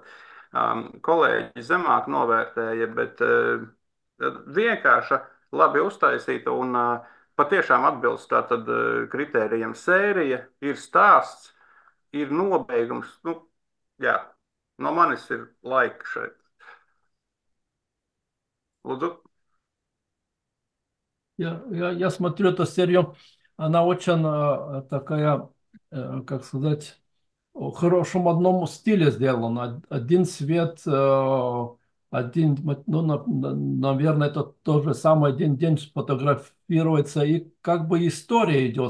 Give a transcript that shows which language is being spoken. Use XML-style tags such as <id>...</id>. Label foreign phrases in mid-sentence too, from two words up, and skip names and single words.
<lv>Kolēģi zemāk novērtēja, bet vienkārša, labi uztaisīta un patiešām atbilst tātad kritērijam sērija, ir stāsts, ir nobeigums. Nu, jā, no manis ir laika šeit. Lūdzu.</lv> <ru>Я смотрю эту серию, она очень такая, как сказать, в хорошем одном стиле сделана. Один свет, один, ну, наверное, это то же самое, один день фотографируется, и как бы история идет.</ru>